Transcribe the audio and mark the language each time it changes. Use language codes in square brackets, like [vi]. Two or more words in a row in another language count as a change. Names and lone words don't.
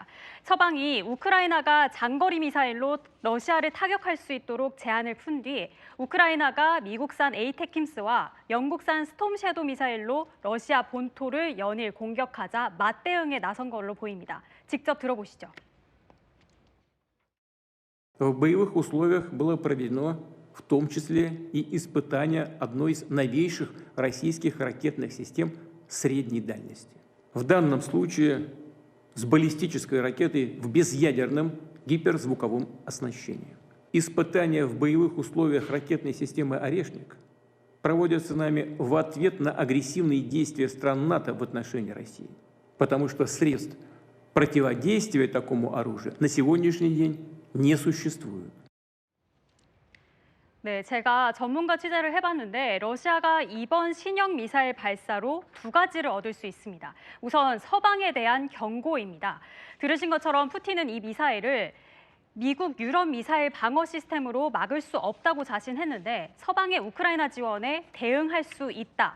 [ko] 서방이 우크라이나가 장거리 미사일로 러시아를 타격할 수 있도록 제안을 푼 뒤 우크라이나가 미국산 에이테킴스와 영국산 스톰 섀도우 미사일로 러시아 본토를 연일 공격하자 맞대응에 나선 걸로 보입니다. 직접 들어보시죠. [ru] В боевых условиях было проведено в том числе и испытание одной из новейших российских ракетных систем средней дальности. В данном случае с баллистической ракетой в безъядерном гиперзвуковом оснащении. Испытания в боевых условиях ракетной системы «Орешник» проводятся нами в ответ на агрессивные действия стран НАТО в отношении России, потому что средств противодействия такому оружию на сегодняшний день не существует. [ko] 네, 제가 전문가 취재를 해봤는데 러시아가 이번 신형 미사일 발사로 두 가지를 얻을 수 있습니다. 우선 서방에 대한 경고입니다. 들으신 것처럼 푸틴은 이 미사일을 미국 유럽 미사일 방어 시스템으로 막을 수 없다고 자신했는데 서방의 우크라이나 지원에 대응할 수 있다.